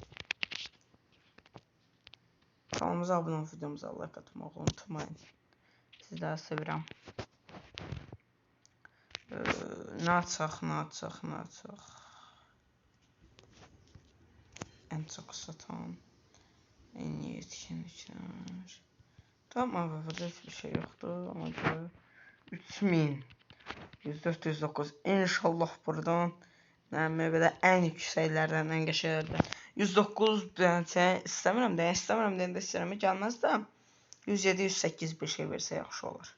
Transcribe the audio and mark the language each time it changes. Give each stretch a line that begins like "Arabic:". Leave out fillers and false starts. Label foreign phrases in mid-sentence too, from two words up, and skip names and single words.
Azerbaijani: Kanalımıza abunə olub videomuza like atmağı unutmayın. Sizləri sevirəm. Nə açaq. Ən çox satan.
Turkish: En iyi etkinliklər.
Azerbaijani: Tamam abi, burada
Turkish: hiçbir şey
Azerbaijani: yoxdur. Ona görə 3000. 104-109. İnşallah buradan belə ən yüksəklərdən, ən qəşənglərdən. 109 bence istəmirəm də istəyirəm gəlməz də 107-108 bir şey versə yaxşı olur.